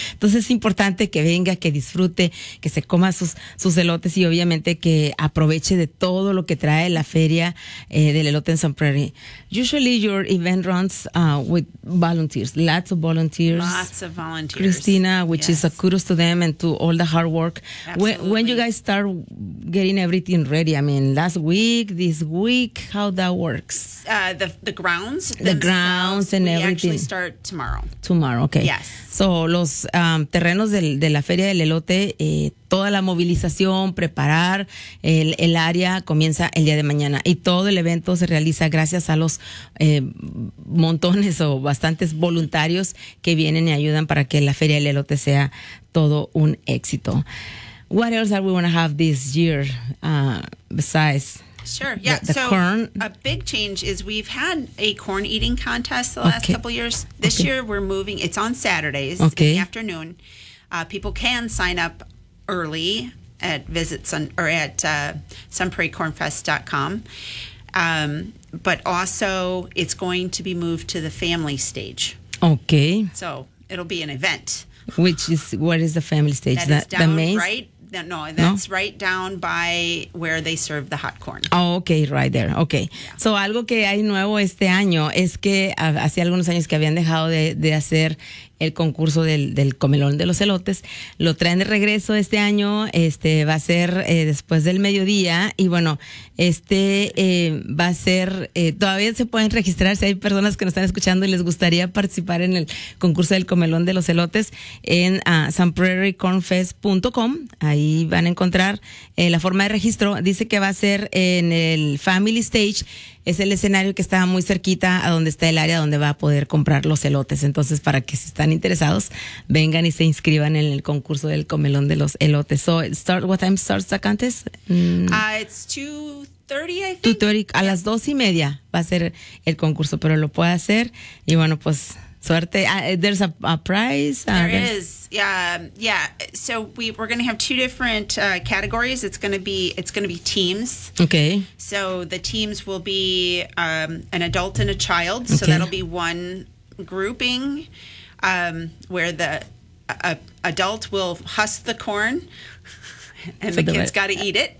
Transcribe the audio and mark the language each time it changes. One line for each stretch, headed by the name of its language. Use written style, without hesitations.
Spanish: Entonces es importante que venga, que disfrute, que se coma sus elotes y obviamente que aproveche de todo lo que trae la feria del elote en San Prairie.
English: Usually your event runs with volunteers, lots of volunteers. Lots of volunteers. Cristina, which yes. is a kudos to them and to all the hard work. Absolutely. When you guys start getting everything ready, I mean, last week, this week, how that works? The grounds. The grounds and we everything. We actually start tomorrow. Tomorrow, okay. Yes.
Spanish: So, los terrenos de la Feria del Elote, toda la movilización, preparar el área, comienza el día de mañana. Y todo el evento se realiza gracias a los montones o bastantes voluntarios que vienen y ayudan para que la Feria del Elote sea todo un éxito.
English: What else are we going to have this year besides... Sure. Yeah. So corn. A big change is we've had a corn eating contest the last couple years. This year we're moving. It's on Saturdays in the afternoon. People can sign up early at sunprairiecornfest.com. But also it's going to be moved to the family stage. Okay. So it'll be an event. Which is, what is the family stage? That is down, the maze? Right. No, that's right down by where they serve the hot corn. Oh, okay, right there. Okay. Yeah.
Spanish: So algo que hay nuevo este año es que hace algunos años que habían dejado de hacer el concurso del comelón de los elotes, lo traen de regreso este año, va a ser después del mediodía, y bueno, va a ser, todavía se pueden registrar, si hay personas que nos están escuchando y les gustaría participar en el concurso del comelón de los elotes, en sunprairiecornfest.com, ahí van a encontrar la forma de registro, dice que va a ser en el Family Stage. Es el escenario que está muy cerquita a donde está el área donde va a poder comprar los elotes. Entonces, para que si están interesados, vengan y se inscriban en el concurso del comelón de los elotes.
English: So, what time starts the contest? It's 2:30, I think.
Spanish: 2:30, a las 2:30 va a ser el concurso, pero lo puede hacer. Y bueno, pues, suerte.
English: There's a prize. There is. Yeah. So we're going to have two different categories. It's going to be teams. Okay. So the teams will be an adult and a child. So that'll be one grouping where the adult will husk the corn and the kids got to eat it.